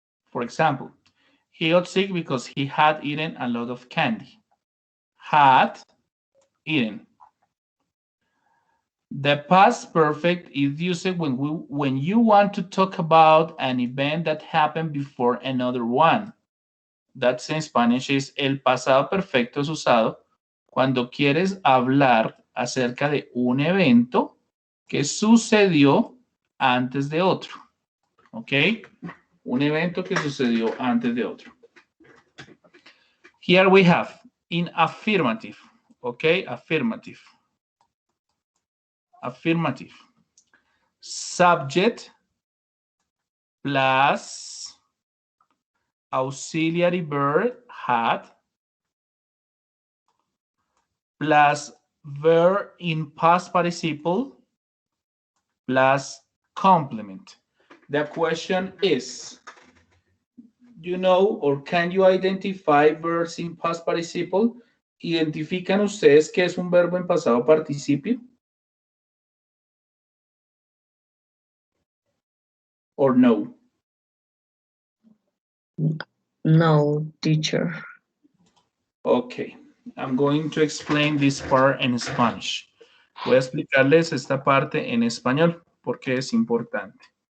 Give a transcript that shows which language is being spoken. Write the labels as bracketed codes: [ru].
[en] For example, he got sick because he had eaten a lot of candy. Had eaten. The past perfect is used when you want to talk about an event that happened before another one. That's in Spanish is [es] el pasado perfecto es usado cuando quieres hablar acerca de un evento que sucedió antes de otro. ¿Ok? Un evento que sucedió antes de otro. [en] Here we have in affirmative. ¿Ok? Affirmative. Affirmative. Subject plus auxiliary verb had plus verb in past participle plus complement. The question is, you know, or can you identify verbs in past participle? [es] ¿Identifican ustedes qué es un verbo en pasado participio? [en] Or no? No, teacher. Okay, I'm going to explain this part in Spanish. [es] Voy a explicarles esta parte en español porque es importante.